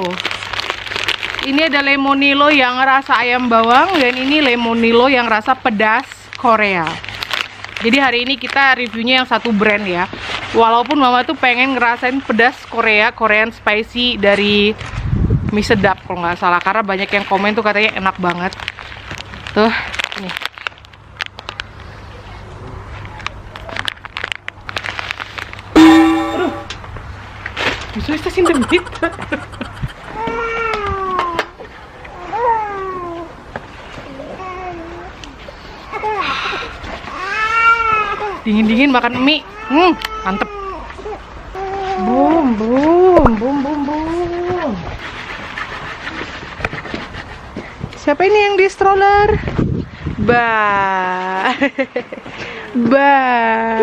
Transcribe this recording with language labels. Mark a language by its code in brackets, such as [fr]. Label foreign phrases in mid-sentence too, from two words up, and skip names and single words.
[id] Ini ada lemonilo yang rasa ayam bawang dan ini lemonilo yang rasa pedas Korea. Jadi hari ini kita reviewnya yang satu brand ya. Walaupun Mama tuh pengen ngerasain pedas Korea, [en] Korean spicy [id] dari mie sedap kalau nggak salah, karena banyak yang komen tuh katanya enak banget. Tuh, nih. [de] Wieso ist das in der Mitte? [id] Dingin-dingin makan mie. Mantep. Boom, boom, boom, boom, boom. Siapa ini yang di stroller? Bah. Bah.